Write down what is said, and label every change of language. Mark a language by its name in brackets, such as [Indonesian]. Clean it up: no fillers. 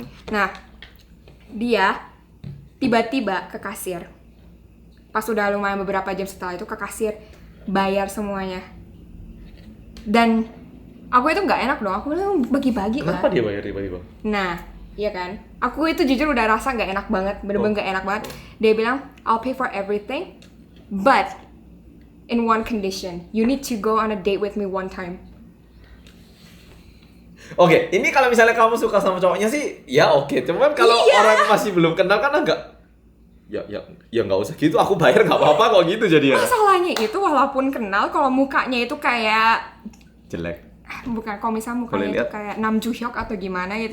[Indonesian] Nah, dia tiba-tiba ke kasir. Pas udah lumayan beberapa jam setelah itu ke kasir, bayar semuanya. Dan aku itu nggak enak dong, aku bilang bagi-bagi lah. Kenapa dia bayar tiba-tiba? Nah, iya kan? Aku itu jujur udah rasa nggak enak banget, bener-bener nggak enak banget. Dia bilang, [English] I'll pay for everything, but in one condition, you need to go on a date with me one time. [Indonesian] Oke, ini kalau misalnya kamu suka sama cowoknya sih, ya oke. Cuman kalau orang masih belum kenal kan agak, ya nggak usah gitu. Aku bayar nggak apa-apa kok gitu jadinya. Masalahnya itu walaupun kenal, kalau mukanya itu kayak Jelek. bukan, kalau misalnya mukanya itu kayak Nam Joo Hyuk atau gimana gitu.